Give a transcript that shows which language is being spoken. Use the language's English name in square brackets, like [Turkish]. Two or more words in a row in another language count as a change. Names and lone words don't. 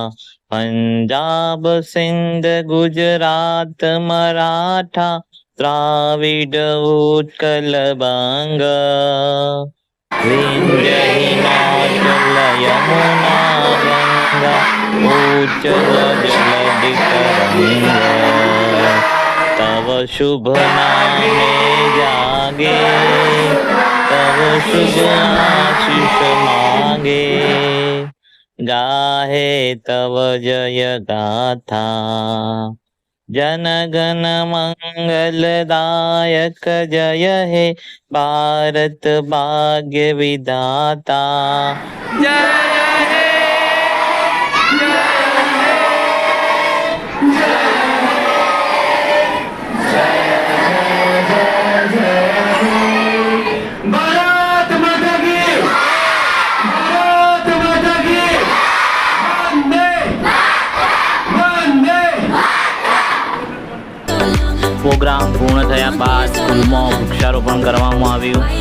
[Bangla] পাঞ্জাব সিন্ধ গুজরাট মরাঠা দ্রাবিড় উৎকল বঙ্গ. বিন্ধ্য হিমাচল যমুনা গঙ্গা উচ্ছল জলধি তরঙ্গ. তব শুভ নামে জাগে তব শুভ আশিস মাগে. গাহে তব জয় গাথা. জনগণ মঙ্গলদায়ক জয় হে ভারত ভাগ্য বিধাতা. জয় হে [Hindi] भारत माता की वंदे वंदे. [Gujarati] પ્રોગ્રામ પૂર્ણ થયા બાદ સ્કૂલમાં વૃક્ષારોપણ કરવામાં આવ્યું.